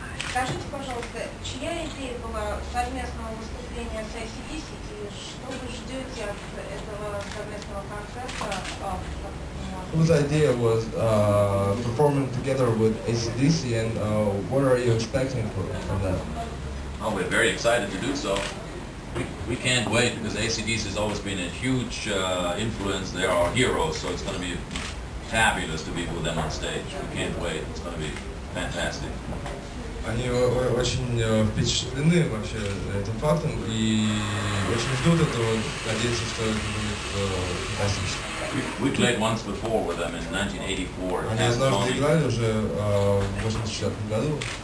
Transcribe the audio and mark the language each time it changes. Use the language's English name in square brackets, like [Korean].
[Russian] Скажите, пожалуйста, чья идея была совместного выступления с AC/DC и что вы ждете от этого совместного концерта? [English] Whose idea was performing together with AC/DC, and what are you expecting from that? Oh, we're very excited to do so. We can't wait because AC/DC has always been a huge influence. They are our heroes, so it's going to be fabulous to be with them on stage. We can't wait. It's going to be fantastic. [Russian] Они очень впечатлены вообще этим фактом и очень ждут этого, надеются, что это будет фантастично. [English] We played once before with them in 1984. [Russian] Они однажды играли уже в 84 году.